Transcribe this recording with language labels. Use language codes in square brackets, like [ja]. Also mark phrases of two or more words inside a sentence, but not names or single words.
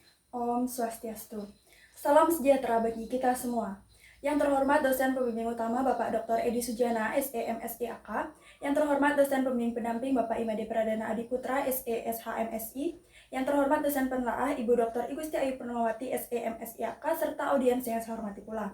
[sa] Om Swastiastu. [id] Salam sejahtera bagi kita semua. Yang terhormat dosen pembimbing utama Bapak Dr. Edi Sujana, SEMSIAK. Yang terhormat dosen pembimbing pendamping Bapak Imade Pradana Adiputra, SESHMSI. Yang terhormat dosen penelaah Ibu Dr. Igusti Ayu Purnawati, SEMSIAK, serta audiens yang saya hormati pula.